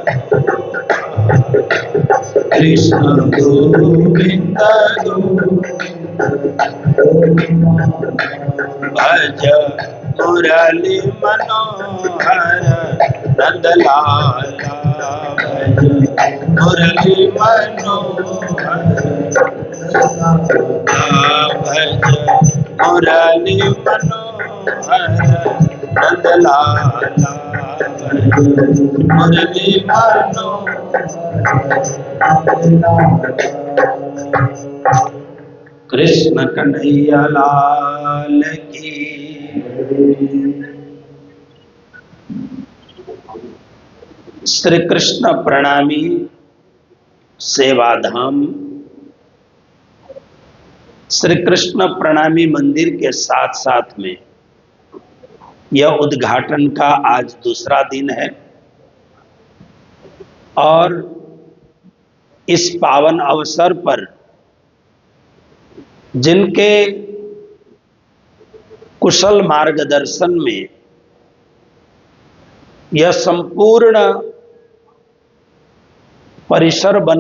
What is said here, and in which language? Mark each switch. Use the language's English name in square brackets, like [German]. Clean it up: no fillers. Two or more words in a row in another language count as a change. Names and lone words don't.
[Hindi] कृष्ण गोविंद भज मुरली मनोहर नंद लाला, भज मुरली मनोहर भज मुरली मनोहर नंद लाला, भज मुरली मनोहर। कृष्ण कन्हैया लाल की। श्री कृष्ण प्रणामी सेवाधाम श्री कृष्ण प्रणामी मंदिर के साथ साथ में यह उद्घाटन का आज दूसरा दिन है और इस पावन अवसर पर जिनके कुशल मार्गदर्शन में यह संपूर्ण परिसर बन